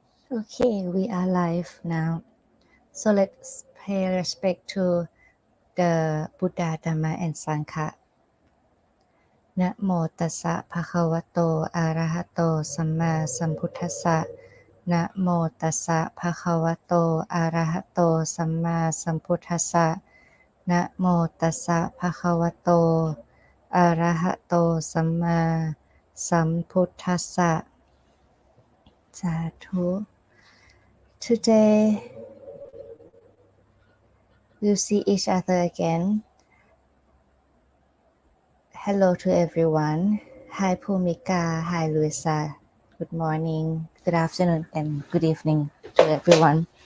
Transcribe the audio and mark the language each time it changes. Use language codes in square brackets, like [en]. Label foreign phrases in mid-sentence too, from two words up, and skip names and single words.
[en] Okay, we are live now. So let's pay respect to the Buddha, Dhamma, and Sangha. [pi] Namo tassa bhagavato arahato samma sambuddhassa. Namo tassa bhagavato arahato samma sambuddhassa. Namo tassa bhagavato arahato samma sambuddhassa. Sadhu. [en] Today we'll see each other again. Hello to everyone. Hi Pumika. Hi Luisa. Good morning, good afternoon, and good evening to everyone.